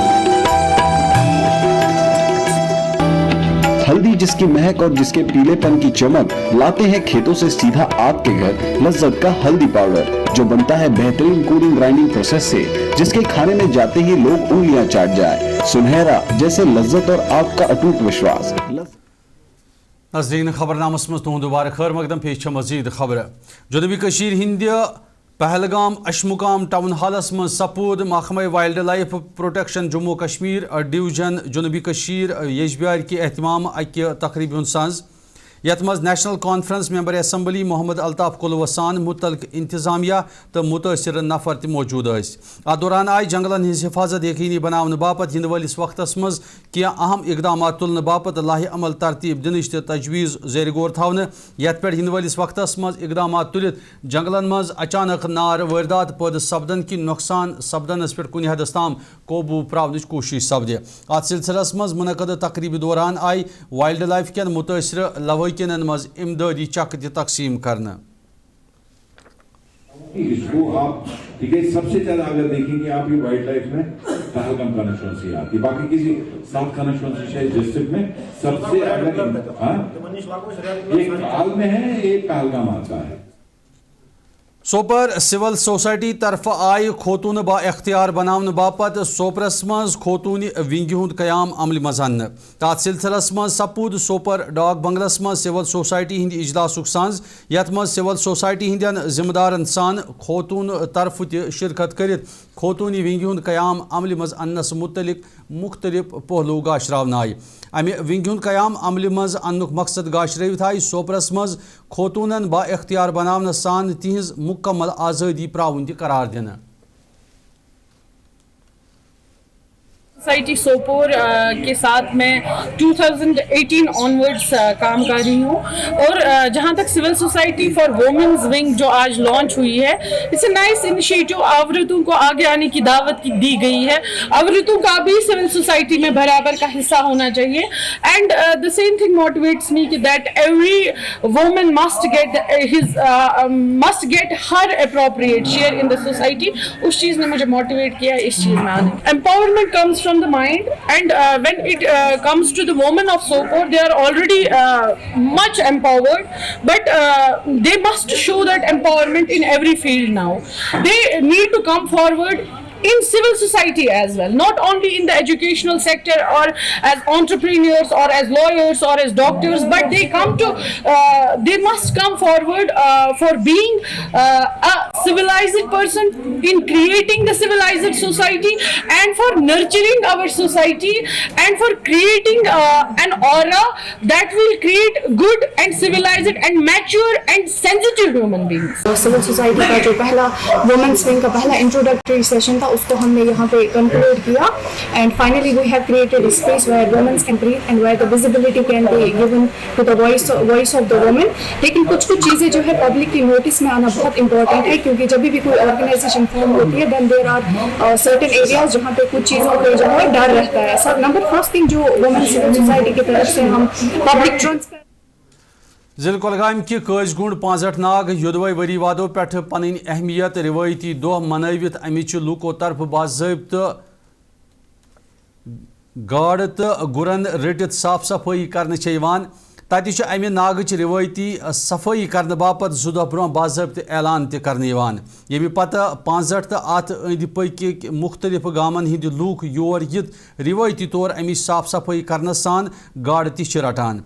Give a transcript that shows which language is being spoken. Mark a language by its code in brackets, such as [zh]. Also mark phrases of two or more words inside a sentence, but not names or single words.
[hi] हल्दी जिसकी महक और जिसके पीलेपन की चमक लाते हैं खेतों से सीधा आपके घर लज्जत का हल्दी पाउडर जो बनता है बेहतरीन कूलिंग ग्राइंडिंग प्रोसेस से, जिसके खाने में जाते ही लोग उंगलियां चाट जाए। सुनहरा जैसे लज्जत और आपका अटूट विश्वास। [ks] नाज़रीन खबरनामस मज तुहद दुबारा खैर मकदम पेश मजीद खबर। जनूबी कशीर हिंद पहलगाम अशमुकाम टाउन हालस मज सपूद महकमा [en] wildlife protection [ks] जम्मू कश्मीर डिवीजन जनूबी कशीर यजबियार की एहतमाम अक्य तकरीब सांज यथ मज नेशनल कॉन्फ्रेंस [en] member assembly [ks] मोहम्मद अल्ताफ कुलवसान मुतलक इंतजामिया तो मुतासर नफर त मौजूद। अत दौरान आई जंगलन हिज हिफाजत यकीनी बनाने बापत इन वलिस वक्तस मज क्या अहम इकदाम तुलने बापत लाहे अमल तरतीब दिन तजवीज़ ज़ेर गौर थवन। यथ पे इन वलिस वक्तस मज इकदाम तुलित जंगलन मज अचानक नार वारदात पैद सपदन कि नुकसान सपदनस पे कुन हदस ताम काबू प्रावनच कोशिश सपदे। अत सिलसिलस मज मुनक़द तकरीब दौरान आई [en] wildlife [ks] कन मुतासर लवकिनन मज इमदादी चक तकसीम करना। [hi] इसको आप ठीक है, सबसे ज्यादा अगर देखेंगे आप ये [en] wildlife [hi] में पहलगाम कॉन्स्टिट्यूंसी आती है, बाकी किसी 7 कॉन्स्टिट्यूंसी डिस्ट्रिक्ट में सबसे अगर एक काल में है, एक पहलगाम आता है। [ks] सोपर [en] civil society [ks] तरफ आय खोतून बा इख्तियार बनावन बापत सोपरस मज खोतून विंग हुंद कयाम अमल मज अन्न तथ सिलसिलस मज सपूद सोपर डाक बंगलस मज [en] civil society [ks] हिंद इजलासुक सांझ यथ मज [en] civil society [ks] हिंदन जिम्मेदारन सान खोतून तरफ त शिरकत करित खोतून विंग हुंद कयाम अमल मज अन्नस मुतलिक मुख्तलिफ पहलू गाशरावन आय अमे विंग हुंद कयाम अमल मज अन्नुक मकसद गाशरवित आय सोपरस मज खोतूनन बा इख्तियार बनावन सान तिहज मुकम्मल आज़ादी प्रावन करार देना। [hi] सोसाइटी सोपोर के साथ मैं 2018 ऑनवर्ड्स काम कर रही हूँ और जहाँ तक [en] civil society for women's wing [hi] जो आज लॉन्च हुई है, [en] it's a nice initiative. [hi] औरतों को आगे आने की दावत दी गई है, औरतों का भी [en] civil society [hi] में बराबर का हिस्सा होना चाहिए [en] and the same thing motivates me [hi] कि [en] that every woman must get her appropriate share in the society. [hi] उस चीज़ ने मुझे मोटिवेट किया इस चीज़ में आने। [en] empowerment comes from the mind and when it comes to the women of Sopor, they are already much empowered, but they must show that empowerment in every field now. They need to come forward in civil society as well, not only in the educational sector or as entrepreneurs or as lawyers or as doctors, but they must come forward for being a civilized person in creating the civilized society and for nurturing our society and for creating an aura that will create good and civilized and mature and sensitive human beings. civil society [hi] का जो पहला [en] women's wing [hi] का पहला [en] introductory session [hi] था उसको हमने यहाँ पे कंक्लूड किया [en] and finally we have created space where womens can breathe and where the visibility can be given to the voice of the women. [hi] लेकिन कुछ चीज़ें जो है पब्लिक की नोटिस में आना बहुत इंपॉर्टेंट है, क्योंकि जब भी कोई ऑर्गेनाइजेशन फॉर्म होती है [en] then there are certain areas [hi] जहाँ पे कुछ चीज़ों पे जो है डर रहता है। सब [en] number first thing [hi] जो [en] women civil society [hi] की तरफ से हम [en] public transparency [ks] जिले कोलगाम कि कजगुंड 65 नाग युदवे वरी वादों पे पन अहमियत रिवायती दो मनवित अमिच लूको तरफ बाज़ाब्त गाड़ तो गुरन रटित साफ सफाई कर तत अमि नागच रिवायती सफाई करने बापत 2 दह ब्रोह बाज़ाब्त ऐलान ये पत 65 तो अत अंद पक मुख्तलिफ गामन हिंद लूक योर यित रिवायती तौर अमिच साफ सफाई करने सान गाड़ तह रटान।